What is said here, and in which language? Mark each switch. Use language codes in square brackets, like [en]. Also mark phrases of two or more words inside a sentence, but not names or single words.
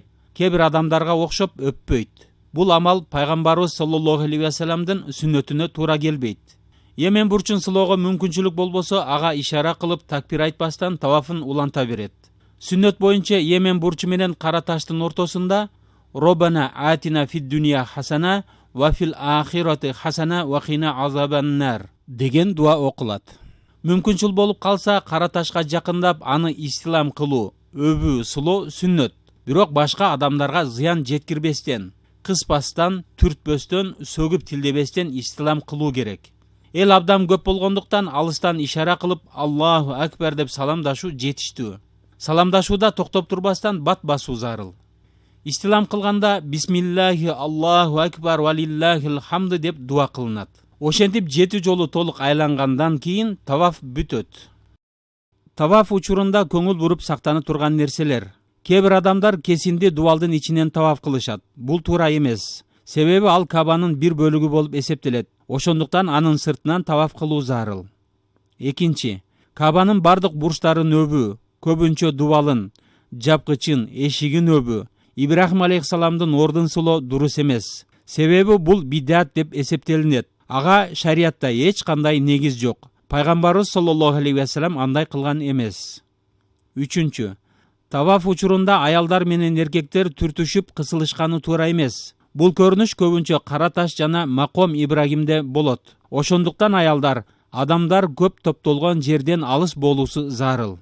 [ky] Кээ бир адамдарга окшоп өппөйт. Бул амал пайгамбарыбыз [ar] صلى الله عليه وسلم [ky] сүннөтүнө туура келбейт. Йемен бурчун сылоого мүмкүнчүлүк болбосо, ага ишара кылып такбир айтпастан тавафын уланта берет. Сүннөт боюнча Йемен бурчу менен кара таштын ортосунда [ar] ربنا آتنا في الدنيا حسنة وفي الآخرة حسنة وقنا عذاب النار [ky] деген дуа окулат. Мүмкүнчүл болуп калса кара ташка жакындап аны истилам кылуу, өбүү, сулоо сүннөт. Бирок башка адамдарга зыян жеткирбестен, кыспастан, түртпөстөн, сөгүп тилдебестен истилам кылуу керек. Эл абдан көп болгондуктан алыстан ишара кылып [ar] الله أكبر [ky] деп саламдашуу жетиштүү. Саламдашууда токтоп турбастан бат басуу зарыл. Истилам кылганда [ar] بسم الله الله أكبر ولله الحمد [ky] деп дуа кылынат. Ошентип 7 жолу толук айлангандан кийин таваф бүтөт. Таваф учурунда көңүл буруп сактанып турган нерселер. Кээ бир адамдар кесинди дубалдын ичинен таваф кылышат. Бул туура эмес. Себеби ал Кабанын бир бөлүгү болуп эсептелет. Ошондуктан анын сыртынан таваф кылуу зарыл. Экинчи, Кабанын бардык бурчтарын өбүү, көбүнчө дубалын, жапкычын, эшигин өбүү, Ибрахим алейхисаламдын ордун сулоо дурус эмес. Себеби бул бидат деп эсептелинет. Ага шариятта эч кандай негиз жок. Пайгамбарыбыз [ar] صلى الله عليه وسلم [ky] андай кылган эмес. Үчүнчү, таваф учурунда аялдар менен эркектер түртүшүп кысылышканы туура эмес. Бул көрүнүш көбүнчө Кара таш жана Маком Ибрагимде болот. Ошондуктан аялдар адамдар көп топтолгон жерден алыс болуусу зарыл.